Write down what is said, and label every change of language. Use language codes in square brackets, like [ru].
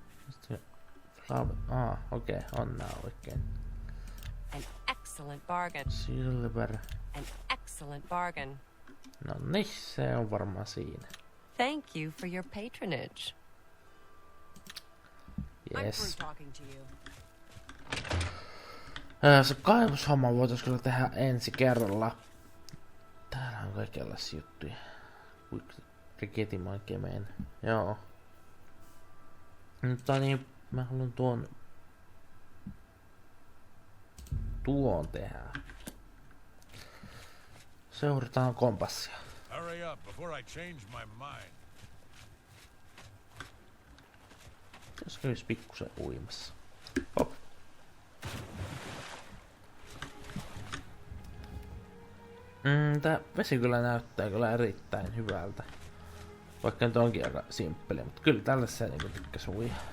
[fi] Sitten okei, on nää oikein. [en] An excellent bargain. Silver. An excellent bargain. [fi] No niin, se on varmaan siinä. [en] Thank you for your patronage. Yes. I'm through talking to you. [fi] Se kaivoshomma voitais kyllä tehdä ensi kerralla. Täällä on kaikenlaisia juttuja. Riketimaan kemeen. Joo. Mutta niin, mä haluan tuon tehdä. Seurataan kompassia. [en] Hurry up before I change my mind. [fi] Jos kävis pikkusen uimassa. Hop. Tää vesi kyllä näyttää kyllä erittäin hyvältä. Vaikka nyt onkin aika simppeli, mutta kyllä tällaisessa niinku tykkäs uida.